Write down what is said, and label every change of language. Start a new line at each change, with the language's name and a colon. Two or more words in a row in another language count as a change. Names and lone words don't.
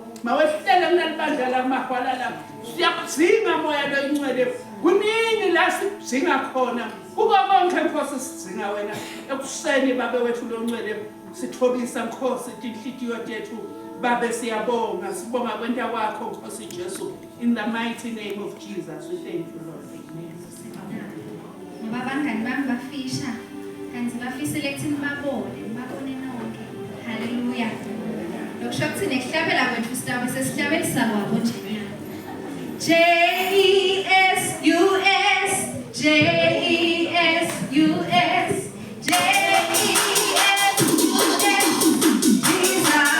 Swati: Mawehlele kunalibandla lamahwala la. Siyakudzinga moya loyincwele. Kuningi la sidzinga khona. Kuko konke Nkosi sidzinga wena. Ekuseni Babe wethu loncwele sithobisa Nkosi inhliziyo yethu Baba siyabonga, sibonga kwenta kwakho Nkosi Jesu.
English: In the mighty name of Jesus, we thank you, Lord. Amen.
Swati: Ngoba abangani bami bafisha kanti bafisile ekuthini babone nonke. Haleluya. Lokusho ukuthi nekuhlabela kwethu sitabe sesihlabelisa kwabo nje.
English: J-E-S-U-S, J-E-S-U-S, J-E-S-U-S, Jesus.